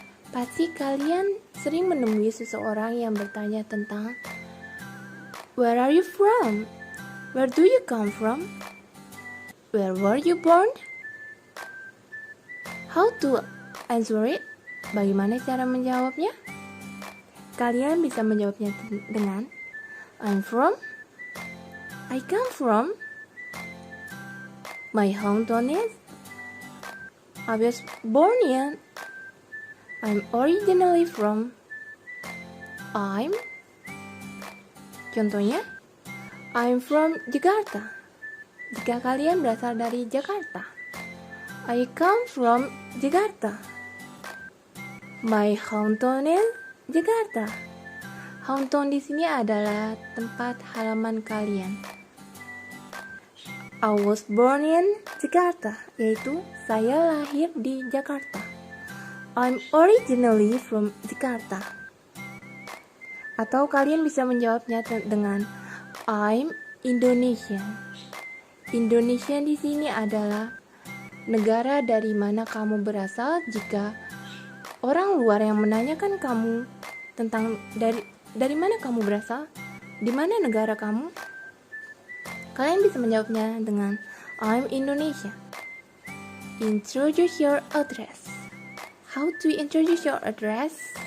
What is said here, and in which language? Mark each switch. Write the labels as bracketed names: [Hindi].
[Indonesian] Pasti kalian sering menemui seseorang yang bertanya tentang [English] where are you from? Where do you come from? Where were you born? How to answer it? [Indonesian] Bagaimana cara menjawabnya? Kalian bisa menjawabnya dengan [English] I'm from, I come from, my hometown is, I was born in, I'm originally from, I'm [Indonesian] Contohnya, [English] I'm from Jakarta. [Indonesian] Jika kalian berasal dari Jakarta. [English] I come from Jakarta. My hometown is Jakarta. [Indonesian] Hometown di sini adalah tempat halaman kalian. [English] I was born in Jakarta, [Indonesian] yaitu saya lahir di Jakarta. [English] I'm originally from Jakarta. [Indonesian] Atau kalian bisa menjawabnya dengan [English] I'm Indonesian. [Indonesian] Indonesian di sini adalah negara dari mana kamu berasal. Jika orang luar yang menanyakan kamu tentang dari mana kamu berasal, di mana negara kamu, kalian bisa menjawabnya dengan [English] I'm Indonesia. Introduce your address. How to introduce your address?